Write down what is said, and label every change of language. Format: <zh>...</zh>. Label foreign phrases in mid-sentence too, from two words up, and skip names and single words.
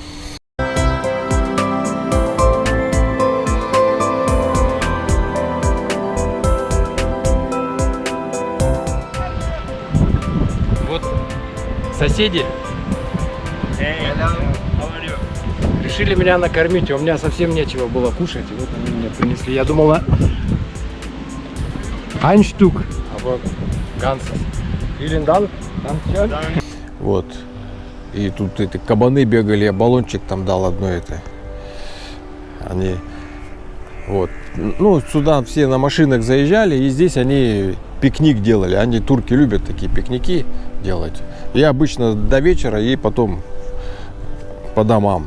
<ru>Вот соседи решили меня накормить, у меня совсем нечего было кушать, и вот они мне принесли. Я думал,</ru> <de>ein Stück, aber ganzes. Vielen Dank.</de> <ru>Вот. И тут эти кабаны бегали, я баллончик там дал одной этой. Они вот ну, сюда все на машинах заезжали, и здесь они пикник делали. Они, турки, любят такие пикники делать. И обычно до вечера, и потом по домам.</ru>